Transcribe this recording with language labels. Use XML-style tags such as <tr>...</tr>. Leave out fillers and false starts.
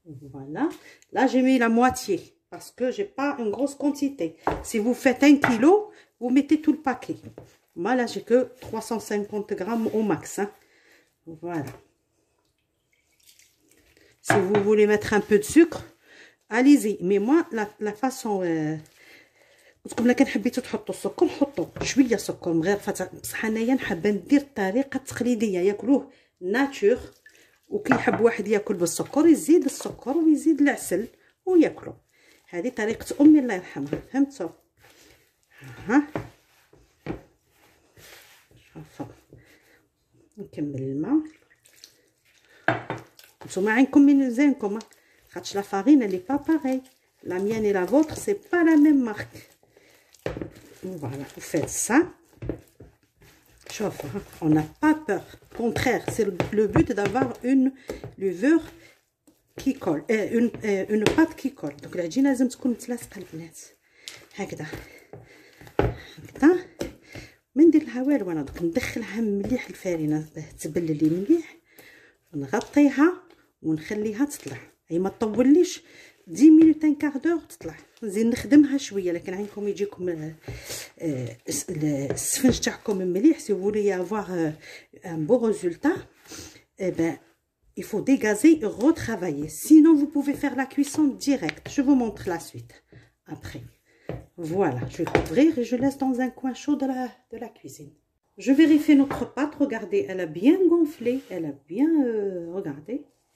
<fr>Voilà, là j'ai mis la moitié parce que j'ai pas une grosse quantité. Si vous faites 1 kilo, vous mettez tout le paquet. Moi là j'ai que 350 grammes au max, hein. Voilà. Si vous voulez mettre un peu de sucre, allez-y. Mais moi, la façon...</fr> <ar>تقول لك حبيتو تحطوا السكر حطوا شويه سكر من غير بصح انايا نحب ندير الطريقه التقليديه ياكلوه ناتور. وكي يحب واحد ياكل بالسكر يزيد السكر ويزيد العسل وياكلوا. هذه طريقه امي الله يرحمها، فهمتوا؟ ها شوفوا نكمل الماء. نتوما عينكم من زينكم خاطش لا فارين اللي با باغي.</ar> <fr>La mienne et la vôtre, c'est pas la même marque. Voilà, vous faites ça. Chauffe, hein? On n'a pas peur. Au contraire, c'est le but d'avoir une levure qui colle, une pâte qui colle.</fr> <ar>Donc العجينة لازم تكون متلاصقة البنات. هكذا هكذا. ما ندير لها والو انا دوك ندخلها مليح الفارينة تبللي مليح ونغطيها ونخليها تطلع. هي ما تطوليش</ar> <fr>10 minutes un quart d'heure</fr> <ar>تطلع. نزيد نخدمها شويه لكن عينكم يجيكم السفنج تاعكم مليح.</ar> <fr>si vous voulez avoir un beau résultat, eh ben il faut dégazer et retravailler. Sinon vous pouvez faire la cuisson directe. Je vous montre la suite après. Voilà, je vais couvrir et je laisse dans un coin chaud de la cuisine. Je vérifie notre pâte. Regardez, elle a bien gonflé, elle a bien regardez.</fr>